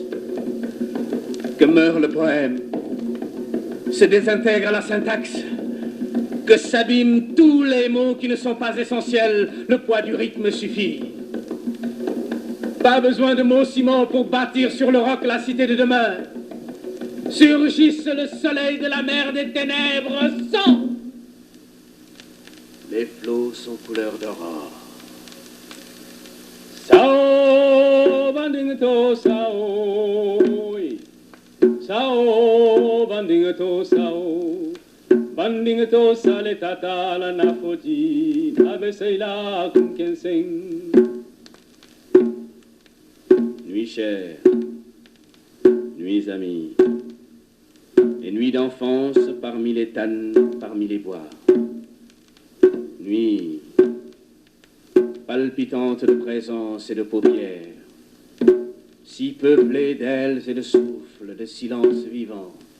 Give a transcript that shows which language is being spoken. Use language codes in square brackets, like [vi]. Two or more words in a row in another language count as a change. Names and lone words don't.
[fr] Que meurt le poème, se désintègre la syntaxe, que s'abîment tous les mots qui ne sont pas essentiels, le poids du rythme suffit. Pas besoin de mots ciment pour bâtir sur le roc la cité de demain. Surgisse le soleil de la mer des ténèbres sans. Les flots sont couleur d'aurore. [srr] Sao bandingato sao, sao bandingato sao, bandingato sale tata la nafoti, nabeseila kunkenseng. [fr] Nuit chère, nuits amis, et nuits d'enfance parmi les tannes, parmi les bois. Nuit palpitante de présence et de paupières, si peuplée d'ailes et de souffles, de silence vivant.